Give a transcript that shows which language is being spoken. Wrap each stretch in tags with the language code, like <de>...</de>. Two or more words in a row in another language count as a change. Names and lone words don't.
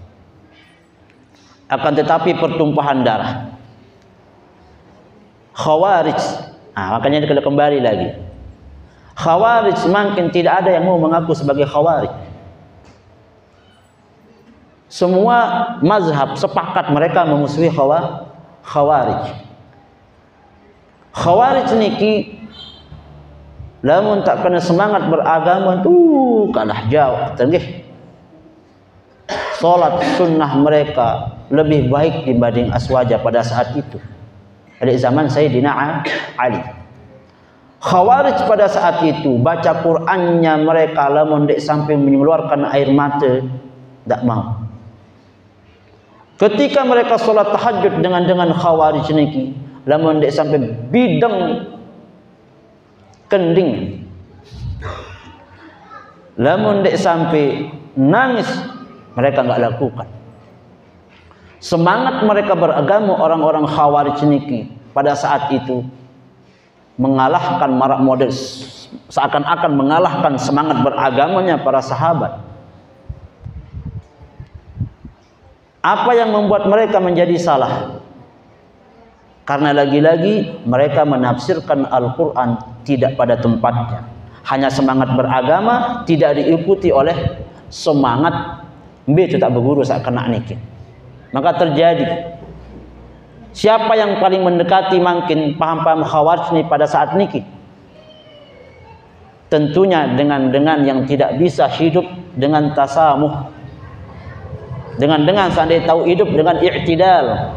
<id>Akan tetapi pertumpahan darah, Khawarij, makanya kita kembali lagi. Khawarij makin tidak ada yang mau mengaku sebagai Khawarij. Semua mazhab sepakat mereka memusuhi Khawarij.</id> <sas>Khawarij niki lamun tak kena semangat beragama kalah jauh tenggih.</sas> <id>Salat sunnah mereka lebih baik dibanding aswaja pada saat itu. Pada zaman Sayyidina Ali. Khawarij pada saat itu baca Qur'annya mereka</id> <sas>lamun dek sampai</sas> <id>mengeluarkan air mata tak mau. Ketika mereka salat tahajud dengan Khawarij niki</id> <sas>lamun dek sampai bidang kending, lamun dek sampai</sas> <id>nangis mereka enggak lakukan. Semangat mereka beragama orang-orang Khawarij niki pada saat itu mengalahkan marak model, seakan-akan mengalahkan semangat beragamanya para sahabat. Apa yang membuat mereka menjadi salah? Karena lagi-lagi mereka menafsirkan Al-Quran tidak pada tempatnya. Hanya semangat beragama tidak diikuti oleh semangat itu tak berguru</id> <sas>sak kena niki.</sas> <id>Maka terjadi siapa yang paling mendekati makin paham-paham Khawarij ini pada saat niki? Tentunya dengan yang tidak bisa hidup dengan tasamuh. Dengan seandainya tahu hidup dengan i'tidal.</id>